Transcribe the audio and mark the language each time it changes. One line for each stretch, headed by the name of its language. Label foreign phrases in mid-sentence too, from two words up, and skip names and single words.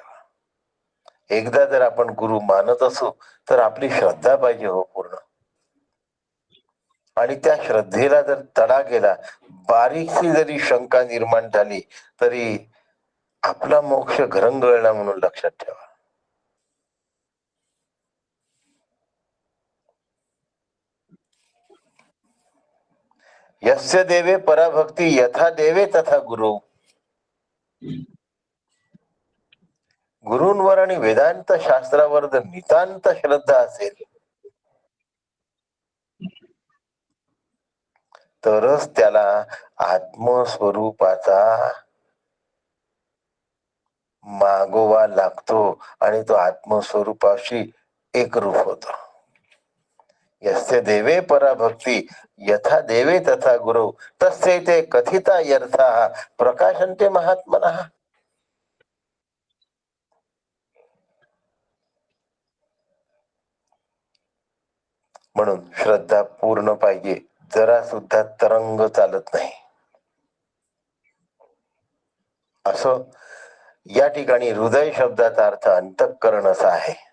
Marathi: एकदा जर आपण गुरु मानत असू तर आपली श्रद्धा पाहिजे हो पूर्ण. आणि त्या श्रद्धेला जर तडा गेला, बारीकशी जरी शंका निर्माण झाली तरी आपला मोक्ष घरंगळला म्हणून लक्षात ठेवा.
Sanskrit: यस्य देवे पराभक्ती यथा देवे तथा गुरु.
Marathi: गुरूंवर आणि वेदांत शास्त्रावर जर नितांत श्रद्धा असेल तरच त्याला आत्मस्वरूपाचा मागोवा लागतो आणि तो आत्मस्वरूपाशी एकरूप होतो.
Sanskrit: यस्य देवे पराभक्ती यथा देवे तथा गुरु तस्य ते कथिता यर्थाः प्रकाशन्ते महात्मनः.
Marathi: म्हणून श्रद्धा पूर्ण पाहिजे, जरा सुद्धा तरंग चालत नाही. असं या ठिकाणी हृदय शब्दाचा अर्थ अंतःकरण असा आहे.